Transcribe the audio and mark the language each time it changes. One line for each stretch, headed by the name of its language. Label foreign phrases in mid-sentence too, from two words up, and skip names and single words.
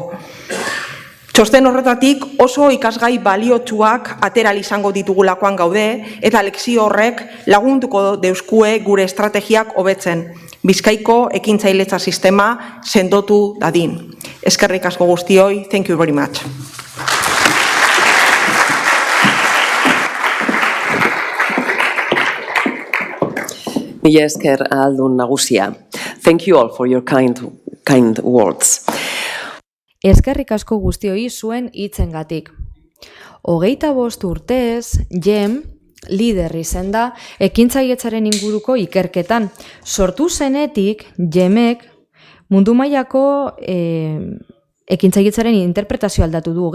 Basque: Txosten horretatik oso ikasgai baliotsuak ateral izango ditugulakoan gaude eta lekzio horrek lagunduko deuskue gure estrategiak hobetzen. Bizkaiko ekintzailetza sistema sendotu dadin. Eskerrik asko guztioi,
English: thank you very much.
Basque: Mila esker ahaldun nagusia.
English: Thank you all for your kind words.
Basque: Eskerrik asko guztioi zuen hitzengatik. 25 urtez, Jem lider izen da ekintzailetzaren inguruko ikerketan. Sortu zenetik, Jemek mundu mailako ekintzailetzaren interpretazio aldatu du.